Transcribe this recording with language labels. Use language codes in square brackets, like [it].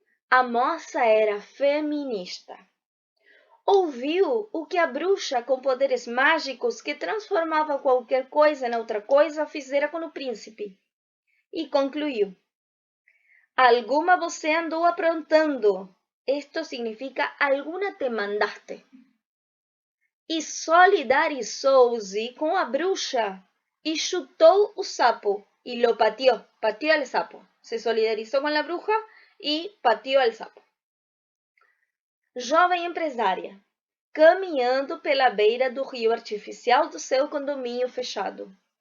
[pt] A moça era feminista. Ouviu o que a bruxa com poderes mágicos que transformava qualquer coisa em outra coisa fizera com o príncipe. E concluiu: Alguma você andou aprontando. [es] Esto significa alguna te mandaste. [pt] E solidarizou-se com a bruxa e chutou o sapo e [es] lo pateó, pateó al sapo. [pt] Se solidarizou com a bruxa e pateou al sapo. Jovem empresária, caminhando pela beira do rio artificial do seu condomínio fechado.